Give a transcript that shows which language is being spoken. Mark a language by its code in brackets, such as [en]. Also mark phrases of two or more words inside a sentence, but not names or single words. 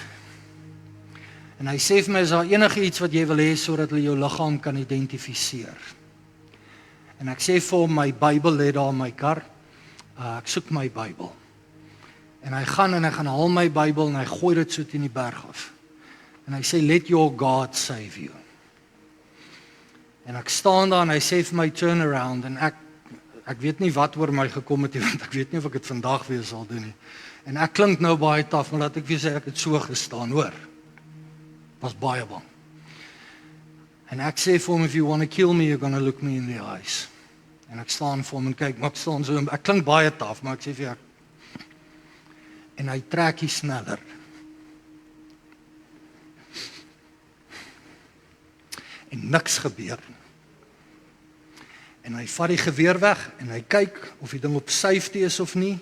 [af] En hy sê vir my, is daar enige iets wat jy wil hê, sodat hulle jou liggaam kan identifiseer. En ek sê vir hom, my Bybel lê daar in my kar, ek soek my Bybel. En hy gaan haal my Bybel en hy gooi dit so teen die berg af. En hy sê, [en] let your God save you. [af] En ek staan daar en hy sê vir my, [en] turn around. [af] En ek weet nie wat oor my gekom het, want ek weet nie of ek dit vandag weer sal doen nie. En ek klink nou baie taaf, maar laat ek vir sê, ek het so gestaan, hoor. Was baie bang. En ek sê vir hom, [en] if you want to kill me, you're gonna look me in the eyes. [af] En ek staan vir hom en kyk, maar ek staan so, ek klink baie taaf, maar ek sê vir jou, en hy trek hier sneller. En niks gebeur. En hy vat die geweer weg en hy kyk of die ding op safety is of nie.